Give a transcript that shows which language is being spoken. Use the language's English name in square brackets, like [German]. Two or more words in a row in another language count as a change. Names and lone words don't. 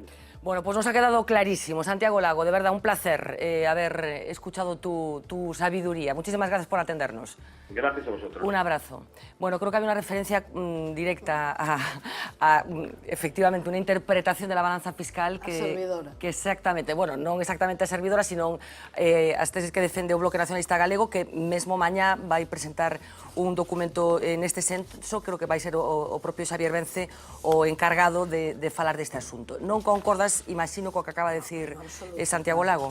[Spanish] Bueno, pues nos ha quedado clarísimo. Santiago Lago, de verdad, un placer haber escuchado tu sabiduría. Muchísimas gracias por atendernos. Gracias a vosotros. Un abrazo. Bueno, creo que había una referencia directa a efectivamente, una interpretación de la balanza fiscal que exactamente, bueno, [Galician] non exactamente a servidora, sino as teses que defende o Bloque Nacionalista Galego, que mesmo mañá vai presentar un documento neste senso. Creo que vai ser o propio Xavier Vence o encargado de falar deste asunto. Non concordas, imagino, co que acaba de decir Santiago Lago?